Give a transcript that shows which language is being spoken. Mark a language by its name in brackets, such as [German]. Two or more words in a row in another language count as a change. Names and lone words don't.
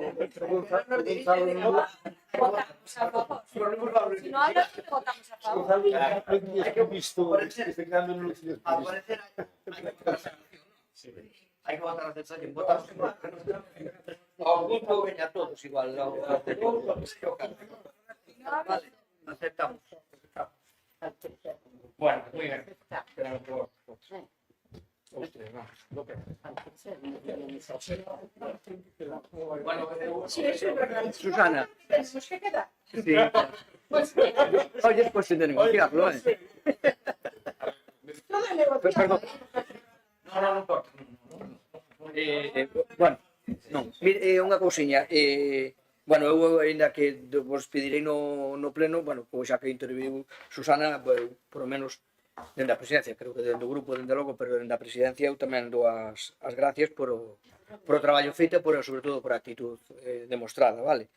[Spanish] Votamos a favor. Si no habla, votamos a favor. [Galician] Hai que visto este cambio no Aparecer hai que votar a censura, votamos igual. Ao punto veña todos igual. [Spanish] Vale, aceptamos. Bueno, muy bien. Bueno, Sí, eso es verdad. Susana. Tenemos que quedar. Sí. Oye, pues sin negociarlo, ¿eh? Todo es negociable. Perdón. No importa. Bueno, [Galician] non, unha cousiña. Bueno, eu ainda que vos pedirei no pleno, bueno, pois xa que interviu Susana, [Spanish] por lo menos [Galician] dende a presidencia, creo que dende o grupo, dende logo, pero dende a presidencia eu tamén dou as gracias por o traballo feito e sobre todo por a actitud demostrada, vale?